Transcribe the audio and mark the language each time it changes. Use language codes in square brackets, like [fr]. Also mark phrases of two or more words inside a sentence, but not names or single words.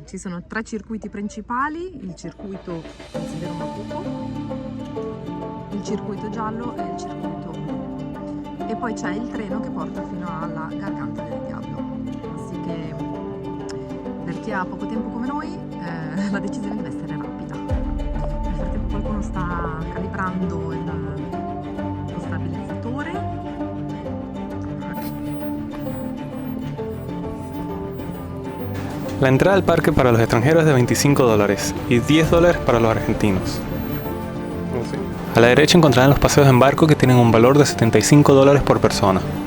[it] Ci sono 3 circuiti principali, il circuito Sendero Maputo, il circuito giallo e il circuito blu. E poi c'è il treno che porta fino alla Garganta del Diablo. Così che per chi ha poco tempo come noi, la decisione deve essere rapida. Nel frattempo qualcuno sta calibrando lo stabilizzatore. [es] La entrada al parque para los extranjeros es de $25 y $10 para los argentinos. A la derecha encontrarán los paseos en barco que tienen un valor de $75 por persona.